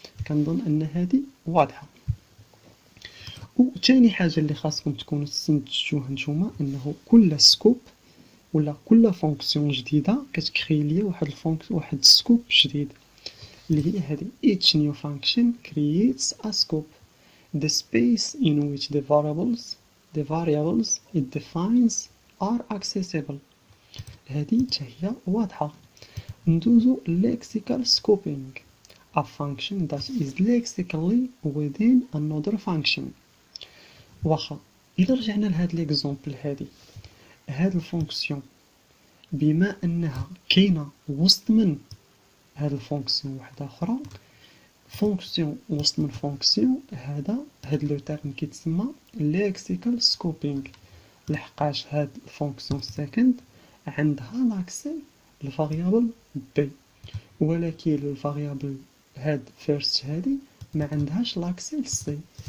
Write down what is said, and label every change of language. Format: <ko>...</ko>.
<ar>كنظن ان هذه واضحه. وثاني حاجه اللي خاصكم تكونوا تستنتجوها نتوما انه كل سكوب ولا كل فونكسيون جديده كتكري ليا واحد السكوب جديد اللي هي هذه.</ar> <en>each new function creates a scope. The space in which the variables it defines are accessible.</en> <ar>هذه هي واضحة. ندوزو</ar> <en>lexical scoping. A function that is lexically within another function.</en> <ar>واخا إلا رجعنا لهاد ليكزومبل هاد الفونكسيون بما أنها كاينة وسط من هاد الفونكسيون واحدة أخرى فونكسيون وسط من فونكسيون هاد لو تيرم كيتسمى lexical scoping لحقاش هاد الفونكسيون سكند عندها لاكسي الفاريابل بي ولكن الفاريابل هاد فيرست هادي ما عندهاش لاكسي للسي.</ar>